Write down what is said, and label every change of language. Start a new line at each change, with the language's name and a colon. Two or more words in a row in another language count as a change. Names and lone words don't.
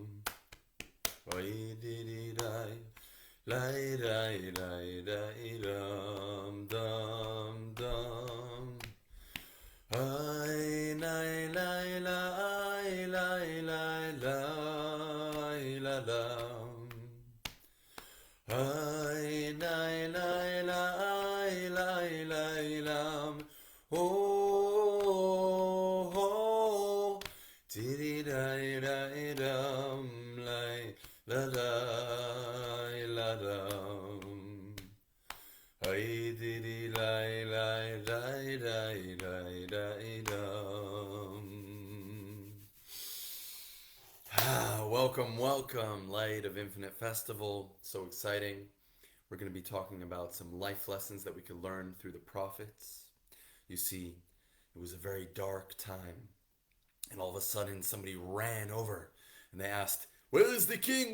English: oi diri die lie die die die ram dum dum I lie lie lie lie lie lie la lam I lie lie lie lie lie lam oh ho tiri dai dai dam lie la lie la dam I diri lie lie die die die die dum. Welcome, Light of Infinite Festival. So exciting. We're going to be talking about some life lessons that we could learn through the prophets. You see, it was a very dark time, and all of a sudden somebody ran over and they asked, "Where is the king?